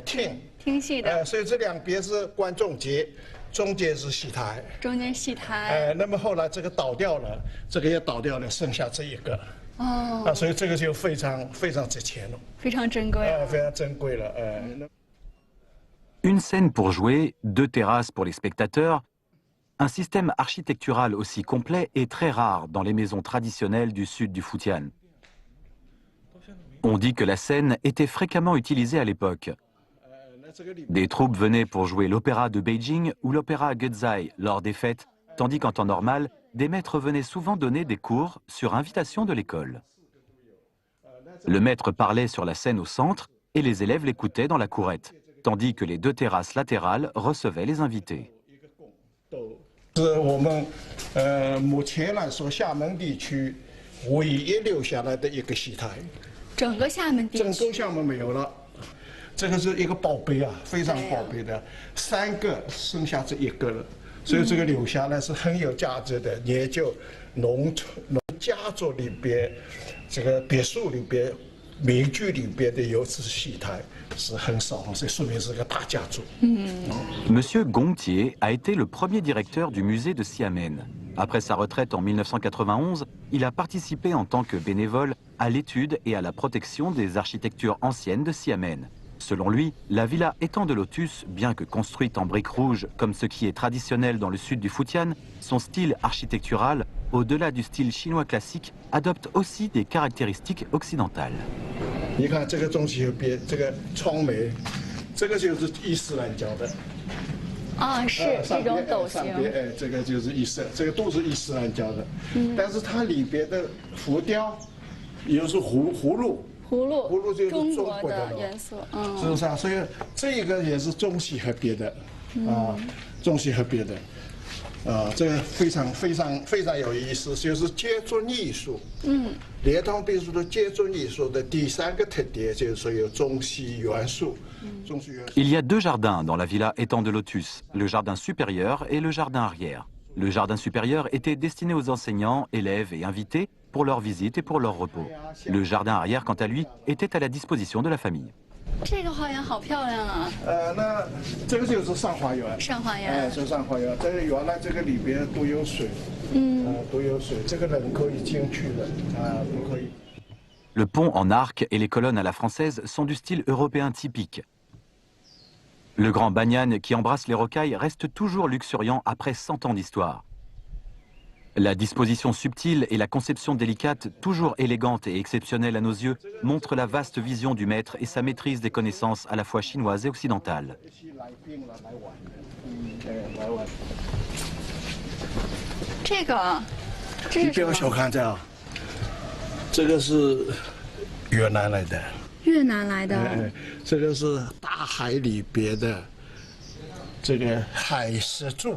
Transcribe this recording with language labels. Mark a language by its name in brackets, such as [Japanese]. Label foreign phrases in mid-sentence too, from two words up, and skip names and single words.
[Chinese] 听戏的，所以这两边是观众席，中间是戏台，那么后来这个倒掉了，这个也倒掉了，剩下这一个，所以这个就非常非常值钱了，非常珍贵，非常珍贵了， [French] Une scène pour jouer, 2 terrasses pour les spectateurs, un système architectural aussi complet est très rare dans les maisons traditionnelles du sud du Futian. On dit que la scène était fréquemment utilisée à l'époque. Des troupes venaient pour jouer l'opéra de Beijing ou l'opéra Guezhai lors des fêtes, tandis qu'en temps normal, des maîtres venaient souvent donner des cours sur invitation de l'école. Le maître parlait sur la scène au centre et les élèves l'écoutaient dans la courette, tandis que les 2 terrasses latérales recevaient les invités. [Chinese] 是我们目前来说厦门地区唯一留下来的一个戏台。整个厦门地区。整个厦门没有了，这个是一个宝贝啊，非常宝贝的，3个剩下这一个了，所以这个留下来是很有价值的。研究农家族里边，这个别墅里边。民居里边的有这戏台是很少，这说明是个大家族。 [French] Monsieur Gongtier a été le premier directeur du musée de Xiamen. Après sa retraite en 1991, il a participé en tant que bénévole à l'étude et à la protection des architectures anciennes de Xiamen. Selon lui, la villa Étang de Lotus, bien que construite en briques rouges comme ce qui est traditionnel dans le sud du Futian, son style architectural au-delà du style chinois classique, adopte aussi des caractéristiques occidentales. [Chinese] 你看这个中西合璧，这个窗楣，这个就是伊斯兰教的。啊，是这种斗形。哎，这个就是这个都是伊斯兰教的。但是它里边的浮雕，又是葫芦就是中国的元素，是不是啊？所以这个也是中西合璧的，中西合璧的。这个非常有意思，就是接尊艺术。莲塘别墅的接尊艺术的第三个特点就是说有中西元素。 [French] Il y a deux jardins dans la villa Étang de Lotus, le jardin supérieur et le jardin arrière. Le jardin supérieur était destiné aux enseignants, élèves et invités pour leur visite et pour leur repos. Le jardin arrière, quant à lui, était à la disposition de la famille. [Chinese] 这个花园好漂亮啊！那这个就是上花园。上花园。哎，是上花园。这个原来这个里边都有水，都有水，这个人可以进去的，不可以。 [French] Le pont en arc et les colonnes à la française sont du style européen typique. Le grand banyan qui embrasse les rocailles reste toujours luxuriant après 100 ans d'histoire. La disposition subtile et la conception délicate, toujours élégante et exceptionnelle à nos yeux, montrent la vaste vision du maître et sa maîtrise des connaissances à la fois chinoises et occidentales. [Chinese] 这个，你不要小看这啊，这个是越南来的。越南来的。这个是大海里边的这个海石柱。